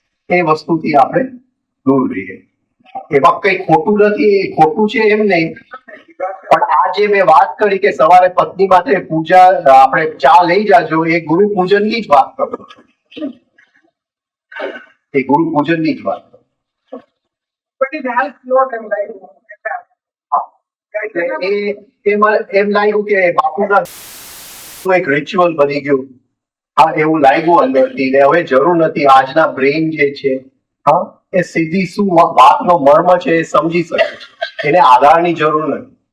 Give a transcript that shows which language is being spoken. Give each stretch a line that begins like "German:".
Gujarati: એ વસ્તુથી આપણે દૂર રહીએ. એમાં કઈ ખોટું નથી, એ ખોટું છે એમ નહીં, પણ આ જે મેં વાત કરી કે સવારે પત્ની માટે પૂજા આપણે ચા લઈ જાજો, એ ગુરુ પૂજનની જ વાત કરું છું. એ ગુરુ પૂજનની જ વાત કરું.
English: But it has not enlightened.
Gujarati: એટલે એમ લાગ્યું કે બાપુના એક રિચ્યુઅલ બની ગયું. હા, એવું લાગ્યું અંદરથી ને હવે જરૂર નથી. આજના બ્રેઇન જે છે, હા, એ સીધી શું વાતનો મર્મ છે એ સમજી શકે છે. એને આધારની જરૂર નથી.